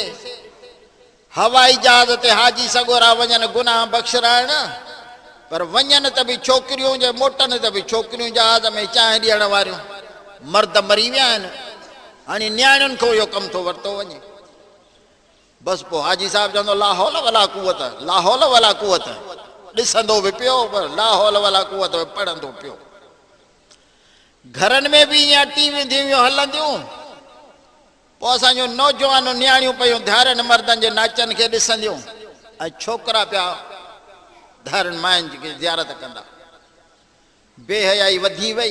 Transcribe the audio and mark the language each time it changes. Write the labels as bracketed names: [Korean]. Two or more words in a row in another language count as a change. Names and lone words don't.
[Sindhi] हवाई जहाज़ ते हाजी सगोरा वञनि गुनाह बख़्शराइण, पर वञनि त बि छोकिरियूं, जे मोटनि त बि छोकिरियूं जहाज़ में चांहि ॾियण वारियूं। मर्द मरी विया आहिनि, हाणे नियाणियुनि खे इहो कमु थो वरितो वञे। बसि पोइ हाजी साहिबु चवंदो [Arabic] لا حول ولا قوة, لا حول ولا قوة. [Sindhi] ॾिसंदो बि पियो, पर [Arabic] لا حول ولا قوة [Sindhi] पढ़ंदो पियो। घरनि में बि ईअं टीवियूं धीवियूं हलंदियूं। पोइ असांजो नौजवान नियाणियूं पियूं धारनि मर्दनि जे नाचनि खे ॾिसंदियूं, ऐं छोकिरा पिया धारनि मायुनि खे ज़ियारत कंदा। बेहयाई वधी वई।